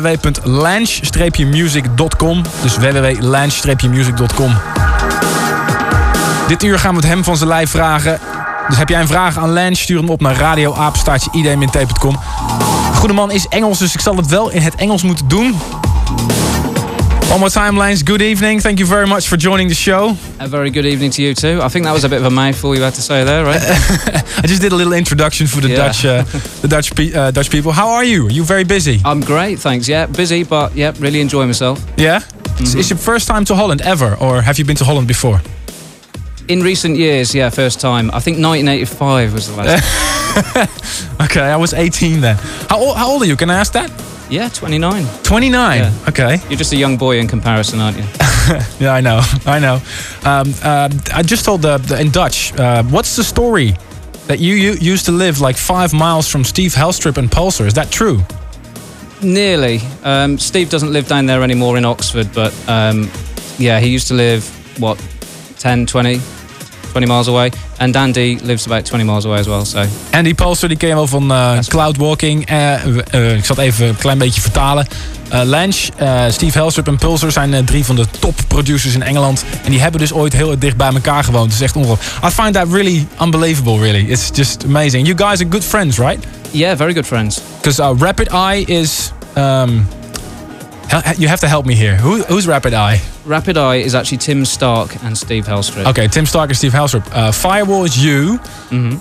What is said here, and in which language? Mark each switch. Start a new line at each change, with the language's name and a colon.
Dutch: www.lange-music.com. Dus www.lange-music.com. Dit uur gaan we het hem van zijn lijf vragen. Dus heb jij een vraag aan Lange, stuur hem op naar radioapenstaartjeidmint.com. Goede man is Engels, dus ik zal het wel in het Engels moeten doen.
English: On my timelines, good evening. Thank you very much for joining the show. A very good evening to you too. I think that was a bit of a mouthful you had to say there, right? I just did a little introduction for the Dutch people. How are you? Are you very busy? I'm great, thanks. Yeah, busy, but yeah, really enjoying myself. Yeah? Mm-hmm. Is your first time to Holland ever, or have you been to Holland before? In recent years, yeah, first time. I think 1985 was the last time. Okay, I was 18 then. How old are you? Can I ask that? Yeah, 29. 29? Yeah. Okay. You're just a young boy in comparison, aren't you? Yeah, I know. I just told in Dutch, what's the story that you used to live like 5 miles from Steve Hellstrip and Pulsar? Is that true? Nearly. Steve doesn't live down there anymore in Oxford, but he used to live, 20 miles away. And Andy lives about 20 miles away as well. So.
Dutch: Andy Pulsar, die ken je wel van Cloud Walking. Ik zal het even een klein beetje vertalen. Lange, Steve Hellstrip en Pulsar zijn drie van de top producers in Engeland. En die hebben dus ooit heel dicht bij elkaar gewoond. Het is echt ongelooflijk.
English: I find that really unbelievable, really. It's just amazing. You guys are good friends, right? Yeah, very good friends. Because Rapid Eye is... you have to help me here. Who's Rapid Eye? Rapid Eye is actually Tim Stark and Steve Hellstrip. Okay, Tim Stark and Steve Hellstrip. Firewall is you, mm-hmm.